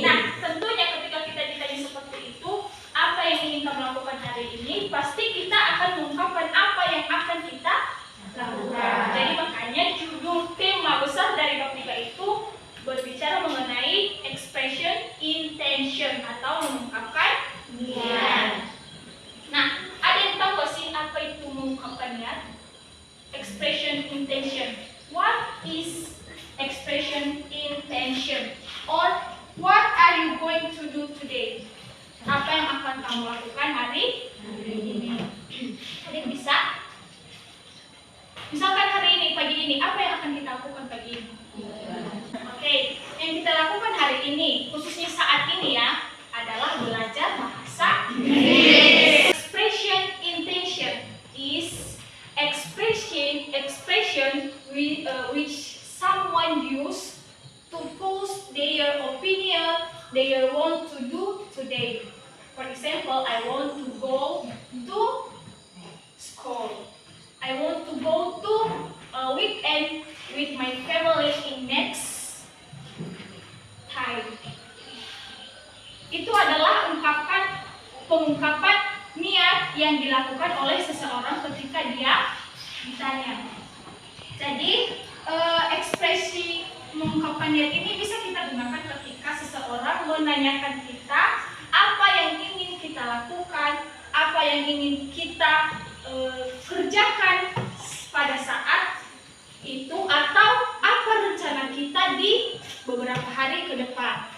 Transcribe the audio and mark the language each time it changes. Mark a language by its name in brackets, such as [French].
[Indonesian] Nah, tentunya ketika kita ditanya seperti itu, apa yang ingin kamu lakukan hari ini, pasti kita akan mengungkapkan apa yang akan kita lakukan. Jadi makanya judul tema besar dari bab 3 itu berbicara mengenai expression intention atau mengungkapkan niat. Nah, ada yang tahu gak sih apa itu mengungkapkan niat? [English] Expression intention. What is expression intention? Or what are you going to do today? [Indonesian] Apa yang akan kamu lakukan hari ini? Ada yang bisa? Misalkan hari ini, pagi ini, apa yang akan kita lakukan pagi ini? Oke, yang kita lakukan hari ini, khususnya saat ini ya, adalah belajar bahasa Inggris. [English] Expression intention is expression which someone use to post their opinion they want to do today. For example, I want to go to school. I want to go to a weekend with my family in next time. [Indonesian] Itu adalah pengungkapan niat yang dilakukan oleh seseorang ketika dia ditanya. Jadi ekspresi mengungkapkan niat ini bisa kita gunakan ketika seseorang menanyakan kita apa yang ingin kita lakukan, apa yang ingin kita kerjakan pada saat itu, atau apa rencana kita di beberapa hari ke depan.